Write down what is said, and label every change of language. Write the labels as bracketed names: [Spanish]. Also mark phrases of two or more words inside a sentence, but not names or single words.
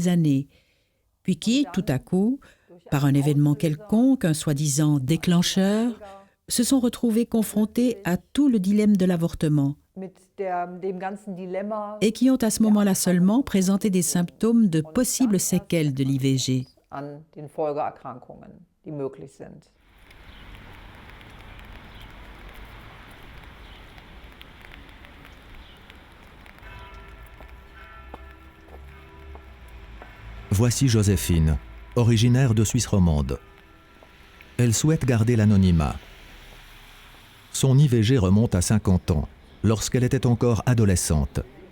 [French] années, puis qui, tout à coup, par un événement quelconque, un soi-disant déclencheur, se sont retrouvées confrontées à tout le dilemme de l'avortement, et qui ont à ce moment-là seulement présenté des symptômes de possibles séquelles de l'IVG. [German] an den Folgeerkrankungen, die möglich sind. [French] Voici Joséphine, originaire de Suisse romande. Elle souhaite garder l'anonymat. Son IVG remonte à 50 ans, lorsqu'elle était encore adolescente.